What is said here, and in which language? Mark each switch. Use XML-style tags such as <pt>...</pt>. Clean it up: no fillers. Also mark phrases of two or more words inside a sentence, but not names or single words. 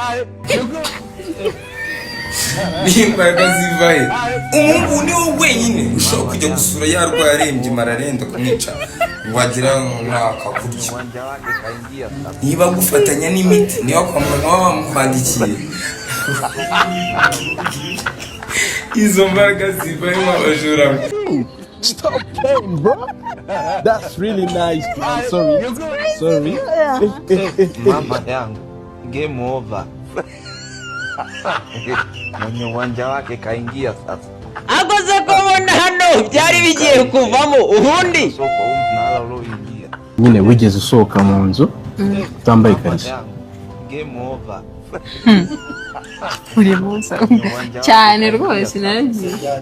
<rw>Imbaraga zivahe umuntu ni wowe wenyine ushobora kujya gusura yarwaye arembye mararenda kumwica wagira nk'akakurya niba gufatanya n'imiti niba kwa muganga wamukwandikiye izo mbaraga zivahe wabajura.</rw> <en>Stop playing, bro. That's really nice, man. Sorry.</en> <sw>Mama yangu</sw> <en>game over.</en> <sw>Mwenye uwanja wake kaingia sasa.</sw> <rw>Akoze kubona hano byari bigiye kuvamo ubundi nyine wigeze usohoka mu nzu utambaye ikariso.</rw> <en>Game over.</en> <rw>Uri munsi cyane rwose naragiye.</rw>